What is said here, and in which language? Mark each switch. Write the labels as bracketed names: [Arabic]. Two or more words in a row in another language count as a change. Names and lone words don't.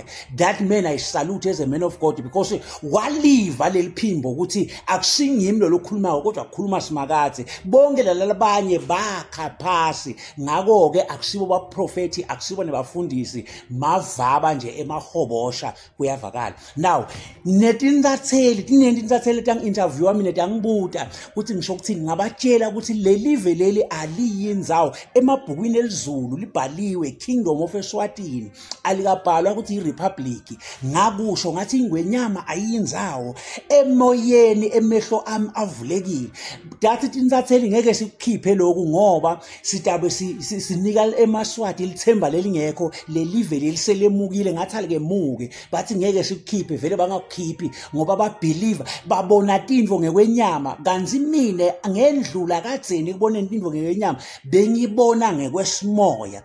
[English] That man I salute as a man of God because [Swati] waliva leliphimbo ukuthi akusingimi lo lokhulumayo kodwa kukhuluma simakathe bonke lalabanye bakha phasi ngako ke akusibo baprofeti akusibo nebafundisi mavaba nje emahobosha kuyavakala. Now netinzatheli tang interview wami netangibuta ukuthi ngisho ukuthini ngabatshela ukuthi lelive leli aliyinzawo emabhukwini elizulu libhaliwe Kingdom of Eswatini alikabhalwa ukuthi iRepublic ngakusho ngathi ingwenyama ayinzawo emoyeni emehlo ami avulekile dathi tinzatheli ngeke sikukhiphe lokhu ngoba sitabe sinika eMaswati lithemba lelingekho lelive leliselemukile ngathi alikemuke bathi ngeke sikukhiphe vele bangakukhiphi ngoba babelieve babona tindvo ngekwenyama kanzi mina ngendlula kadzeni kubona tindvo ngekwenyama bengibona ngekwesimoya.